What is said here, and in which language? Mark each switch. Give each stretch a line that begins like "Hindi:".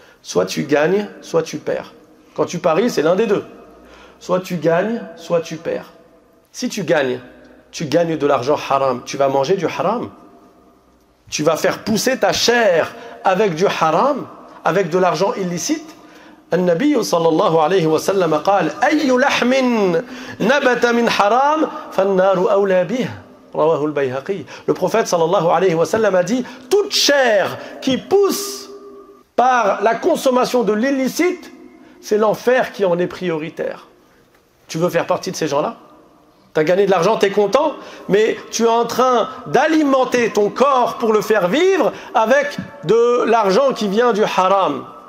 French: Soit tu gagnes, soit tu perds. Quand tu paries, c'est l'un des deux. Soit tu gagnes, soit tu perds. Si tu gagnes de l'argent haram. Tu vas manger du haram. Tu vas faire pousser ta chair avec du haram, avec de l'argent illicite.
Arabic: النبي صلى الله عليه وسلم قال أي لحم نبت من حرام فالنار أولى به رواه البيهقي.
French: Le prophète sallallahu alayhi wa sallam a dit toute chair qui pousse par la consommation de l'illicite, c'est l'enfer qui en est prioritaire. Tu veux faire partie de ces gens-là? Tu as gagné de l'argent, tu es content, mais tu es en train d'alimenter ton corps pour le faire vivre avec de l'argent qui vient du haram.